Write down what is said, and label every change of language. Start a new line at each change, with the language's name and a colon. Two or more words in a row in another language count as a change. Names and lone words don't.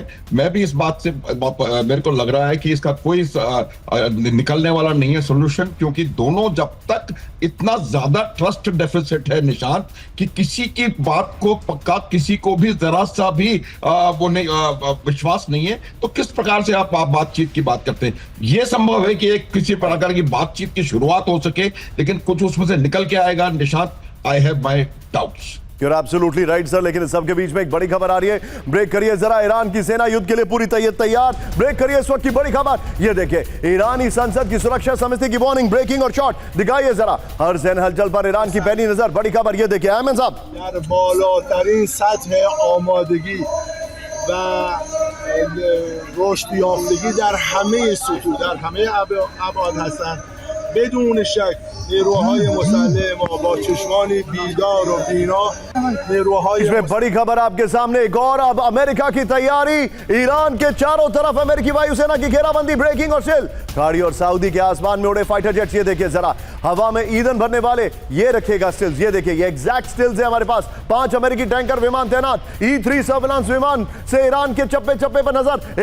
Hindi: मैं भी इस बात से, मेरे को लग रहा है कि इसका कोई निकलने वाला नहीं है सोल्यूशन, क्योंकि दोनों जब तक इतना ज्यादा
English: trust deficit
Hindi: है निशांत, कि किसी की बात को पक्का, किसी को भी जरा सा भी वो नहीं, विश्वास नहीं है, तो किस प्रकार से आप बातचीत की बात करते हैं? यह संभव है कि एक किसी प्रकार की बातचीत की शुरुआत हो सके, लेकिन कुछ उसमें से निकल के आएगा निशांत,
English: I have my doubts. You're absolutely right
Hindi: सर, लेकिन इस सबके बीच में एक बड़ी खबर आ रही है, ब्रेक करिए जरा। ईरान की सेना युद्ध के लिए पूरी तैयार, ब्रेक करिए इस वक्त की बड़ी खबर, ये देखिए। ईरानी संसद की सुरक्षा समिति की वार्निंग, ब्रेकिंग और शॉट, दिखाइए जरा। हर सैन्य हलचल पर ईरान की पैनी नजर, बड़ी खबर, ये देखिए। अहमद साहब,
Persian: در بالاترین سطح آمادگی و رشد یافتگی در همه سطوح، در همه ابعاد هستند. بدون شک نیروهای مسلح ما با چشمانی بیدار و بینا نیروهای
Hindi: इसमें बड़ी खबर आपके सामने एक और। अब अमेरिका की तैयारी, ईरान के चारों तरफ अमेरिकी वायुसेना की घेराबंदी, ब्रेकिंग और सिल। खाड़ी और सऊदी के आसमान में उड़े
English: fighter jets,
Hindi: ये देखिए जरा। हवा में ईंधन भरने वाले ये रखेगा स्टिल्स, ये देखिए, ये एग्जैक्ट स्टिल्स है हमारे पास। 5 अमेरिकी टैंकर विमान तैनात, E-3 सर्विलांस विमान से ईरान के चप्पे चप्पे पर नजर।